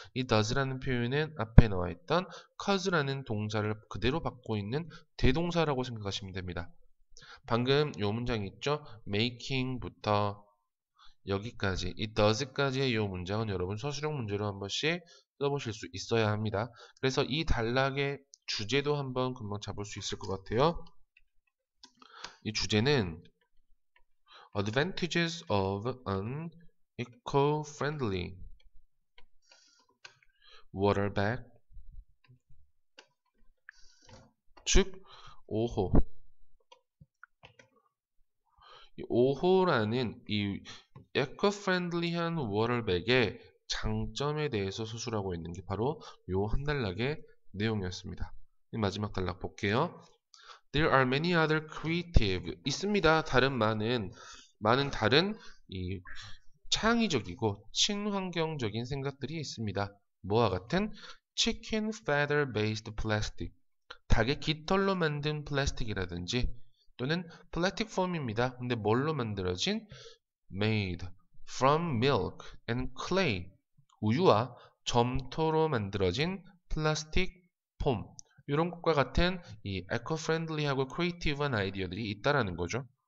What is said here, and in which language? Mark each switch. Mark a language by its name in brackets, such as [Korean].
[Korean] 이 does라는 표현은 앞에 나와 있던 cause라는 동사를 그대로 받고 있는 대동사라고 생각하시면 됩니다. 방금 요 문장 있죠? making부터 여기까지 이 does까지의 요 문장은 여러분 서술형 문제로 한 번씩 써보실 수 있어야 합니다. 그래서 이 단락의 주제도 한번 금방 잡을 수 있을 것 같아요. 이 주제는 [English] Advantages of an eco-friendly water bag, [Korean] 즉 5호. 이 5호라는 이 eco-friendly한 워터백의 장점에 대해서 서술하고 있는 게 바로 요 한 단락의 내용이었습니다. 마지막 단락 볼게요. [English] There are many other creative. [Korean] 있습니다. 많은 다른 이 창의적이고 친환경적인 생각들이 있습니다. 뭐와 같은 [English] chicken feather based plastic. [Korean] 닭의 깃털로 만든 플라스틱이라든지 또는 플라스틱 폼입니다. 근데 뭘로 만들어진 [English] made from milk and clay. [Korean] 우유와 점토로 만들어진 플라스틱 폼. 이런 것과 같은 이 eco-friendly하고 creative한 아이디어들이 있다라는 거죠.